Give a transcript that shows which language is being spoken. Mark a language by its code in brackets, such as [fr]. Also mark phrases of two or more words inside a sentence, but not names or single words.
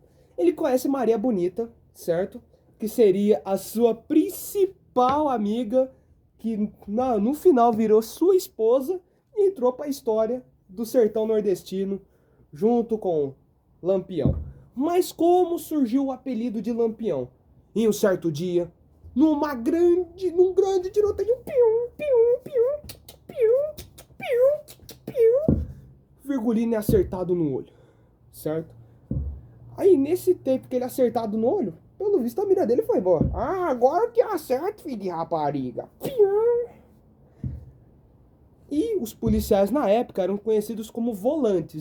[pt] Ele conhece Maria Bonita, certo? Que seria a sua principal amiga, que no final virou sua esposa e entrou para a história do sertão nordestino junto com Lampião. Mas como surgiu o apelido de Lampião? Em um certo dia, num grande tiroteio, pium, pium, pium, pium, pium, pium, Virgulino é acertado no olho, certo? Aí nesse tempo que ele é acertado no olho, pelo visto a mira dele foi embora. Ah, agora que acerto, filho de rapariga. Pium. E os policiais na época eram conhecidos como volantes.